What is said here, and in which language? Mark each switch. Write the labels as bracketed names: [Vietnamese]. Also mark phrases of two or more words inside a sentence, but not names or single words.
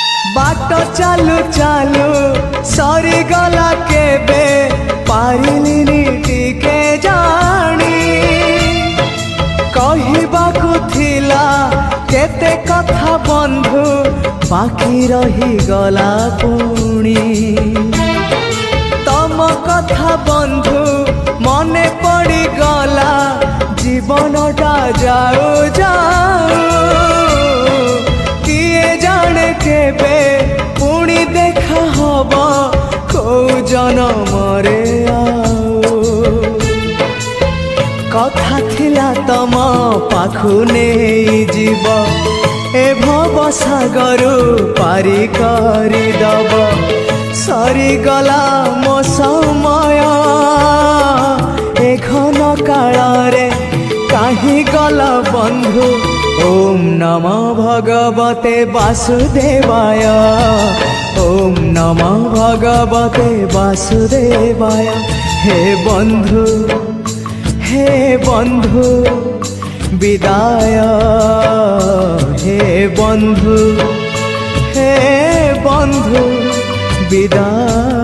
[Odia] ବାଟ ଚାଲୁ ଚାଲୁ ସରିଗଲା କେବେ ପାରିଲିନି ଟିକେ ଜାଣି କହିବାକୁ ଥିଲା କେତେ କଥା ବନ୍ଧୁ ବାକି ରହି ଗଲା ପୁଣି ତମ କଥା ବନ୍ଧୁ ମନେ ପଡ଼ି ଗଲା ଜୀବନଟା ଯାଉ ଯାଉ କିଏ ଜାଣେ କେବେ ପୁଣି ଦେଖା ହବ କେଉଁ ଜନମରେ କଥା ଥିଲା ତମ ପାଖୁ ନାହିଁ ଜୀବ ଏ ଭବ ସାଗରୁ ପାରି କରି ଦବ ସରିଗଲା ମୋ ସମୟ ଏ ଘନ କାଳ ରେ କାହିଁ ଗଲା ବନ୍ଧୁ। [Sanskrit] ओम नमो भगवते वासुदेवाय ओम नमो भगवते वासुदेवाय। [Odia] ହେ ବନ୍ଧୁ ବିଦାୟ ହେ ବନ୍ଧୁ ବିଦାୟ।